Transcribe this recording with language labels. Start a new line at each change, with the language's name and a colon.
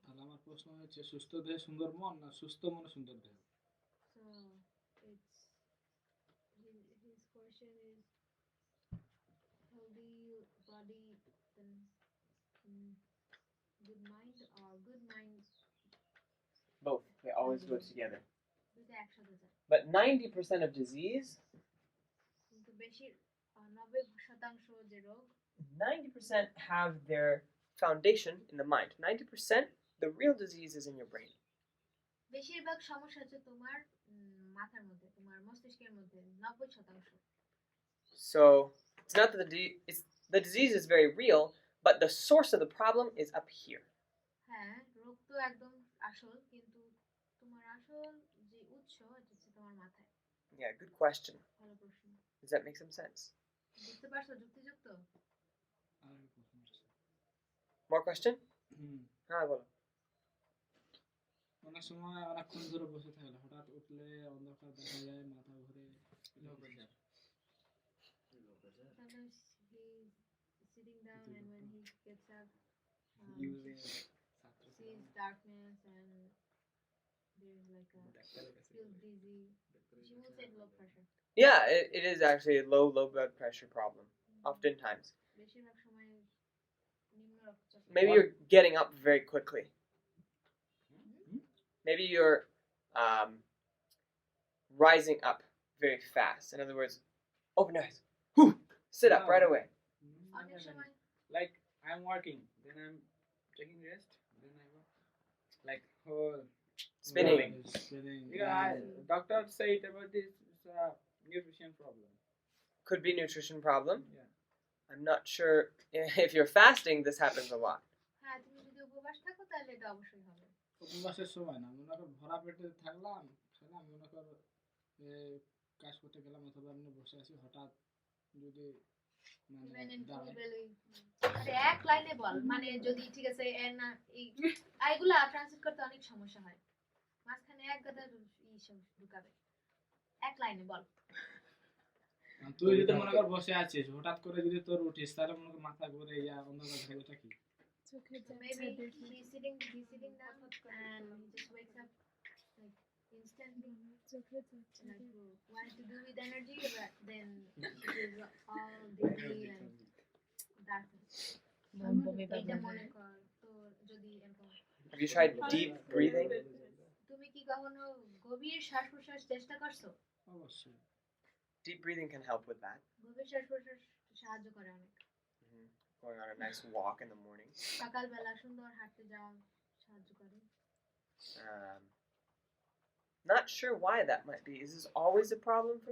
Bangla: তাহলে আমার প্রশ্ন হচ্ছে সুস্থ দেহে সুন্দর মন না সুস্থ মনে সুন্দর দেহ?
English: So it's his question is healthy body then good mind or good mind Both. They always go together.
Bangla: দুটো একসাথে যায়।
English: But 90% of disease,
Bangla: কিন্তু বেশি 90% যে রোগ
English: 90% have their foundation in the mind. 90%, the real disease is in your brain.
Bangla: বেশিরভাগ সমস্যা হচ্ছে তোমার মাথার মধ্যে, তোমার মস্তিষ্কের মধ্যে 90%।
English: So it's not that the disease is very real, but the source of the problem is up here.
Bangla: হ্যাঁ, রোগ তো একদম আসল, কিন্তু তোমার আসল যে উৎস এটা হচ্ছে তোমার মাথায়।
English: Yeah, good question.
Bangla: ভালো প্রশ্ন।
English: Does that make some sense?
Bangla: বুঝতে পারছো যুক্তিযুক্ত? আর একটা প্রশ্ন আছে।
English: More question?
Bangla: হুম বলো। অনেক সময় অনেকক্ষণ ধরে বসে থাকলে হঠাৎ উঠলে অন্ধকার দেখা যায় মাথা ঘুরে
English: Sometimes he's sitting down and when he gets up, sees darkness and there's like feels dizzy. She will say low pressure. Yeah, it is actually a low blood pressure problem. Oftentimes.
Bangla: বেশিরভাগ সময় নিম্ন রক্তচাপ।
English: Maybe you're getting up very quickly. Maybe you're rising up very fast. In other words, open your eyes. Whew, sit up right away.
Bangla: অনেক সময়
English: Like I'm working, then I'm taking rest, then I work. Like whole Spinning. yeah, doctor said about this nutrition problem. Could be nutrition problem. Yeah. I'm not sure if you're fasting, this happens a lot.
Bangla: হ্যাঁ, তুমি যদি উপবাস থাকো তাহলে এটা অবশ্যই হবে। উপবাসের সময় না মনে করো ভরা পেটে থাকলাম খেলাম মনে করো কাজ করতে গেলাম অথবা এমনি বসে আছি হঠাৎ যদি
English: Even in full
Bangla: দাঁড়ায়
English: belly.
Bangla: আরে এক লাইনে বল, মানে যদি ঠিক আছে এর না এইগুলা ট্রান্সলেট করতে অনেক সমস্যা হয়। মাঝখানে এক গাদা চিকিৎসা ঢুকাবে? এক লাইনে বল। তুই যদি মনে কর বসে আছিস, হঠাৎ করে যদি তোর উঠিস, তাহলে মনে কর মাথা ঘুরে অন্ধকার থাকবে কি?
English: So maybe he's sitting down and he just wakes up like instantly, like wanted to do with energy, but then it is all dizzy and darkness.
Bangla: এইটা মনে কর তোর যদি এরকম
English: Have you tried deep breathing?
Bangla: তুমি কি কখনো গভীর শ্বাস প্রশ্বাস চেষ্টা করছো? অবশ্যই।
English: Deep breathing can help with that.
Bangla: গভীর শ্বাস প্রশ্বাস সাহায্য করে অনেক।
English: Going on a nice walk in the morning.
Bangla: সকালবেলা সুন্দর হাঁটতে যাওয়া সাহায্য করে।
English: Um, not sure why that might be. Is this always a problem for